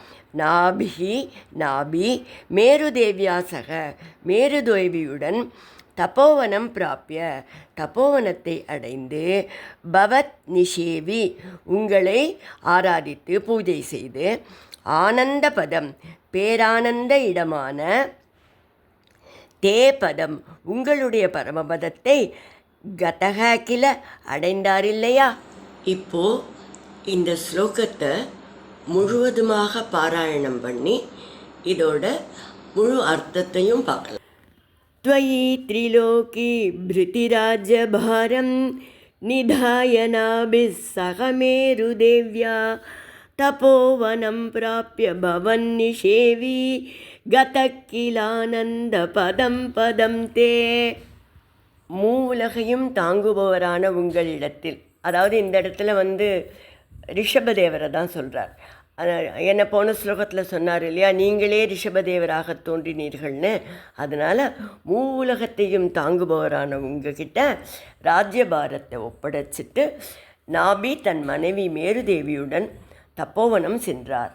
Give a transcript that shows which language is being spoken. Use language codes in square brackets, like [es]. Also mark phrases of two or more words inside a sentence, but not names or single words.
[ta] நாபி மேருதேவியாசக, மேருதேவியுடன் [sa] तपोवनं प्राप्य, [ta] தபோவனத்தை அடைந்து [sa] भवत् निषेवी, [ta] உங்களை ஆராதித்து பூஜை செய்து ஆனந்த பதம், பேரானந்த இடமான தே பதம், உங்களுடைய பரமபதத்தை கதக கில அடைந்தாரில்லையா. இப்போ இந்த ஸ்லோகத்தை முழுவதுமாக பாராயணம் பண்ணி இதோட முழு அர்த்தத்தையும் பார்க்கலாம். [sa] त्वयि त्रिलोकी भृतिराज्यभारं निधाय नाभिः सह मेरुदेव्या तपोवनं प्राप्य भवन्निषेवी गतः किलानन्दपदं ते. [ta] மூவுலகையும் தாங்குபவரான உங்களிடத்தில், அதாவது இந்த இடத்துல ரிஷபதேவரை தான் சொல்கிறார். என்னை போன ஸ்லோகத்தில் சொன்னார் இல்லையா, நீங்களே ரிஷபதேவராக தோன்றினீர்கள்னு. அதனால் மூவுலகத்தையும் தாங்குபவரான உங்ககிட்ட ராஜ்யபாரத்தை ஒப்படைச்சிட்டு நாபி தன் மனைவி மேருதேவியுடன் தப்போவனம் சென்றார்.